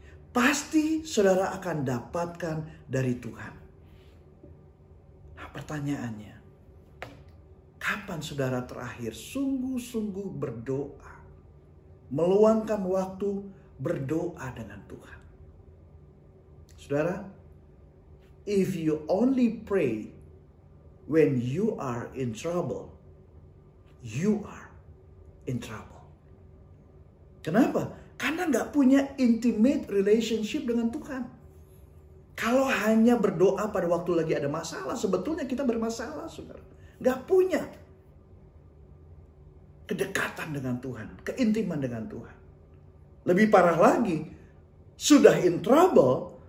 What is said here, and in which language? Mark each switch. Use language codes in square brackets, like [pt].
[id] Pasti saudara akan dapatkan dari Tuhan. Nah, pertanyaannya, kapan saudara terakhir sungguh-sungguh berdoa? Meluangkan waktu berdoa dengan Tuhan. [en] Saudara, if you only pray when you are in trouble, you are in trouble. [id] Kenapa? Karena nggak punya [en] intimate relationship [id] dengan Tuhan. Kalau hanya berdoa pada waktu lagi ada masalah, sebetulnya kita bermasalah, saudara. Nggak punya kedekatan dengan Tuhan, keintiman dengan Tuhan. Lebih parah lagi, sudah [en] in trouble,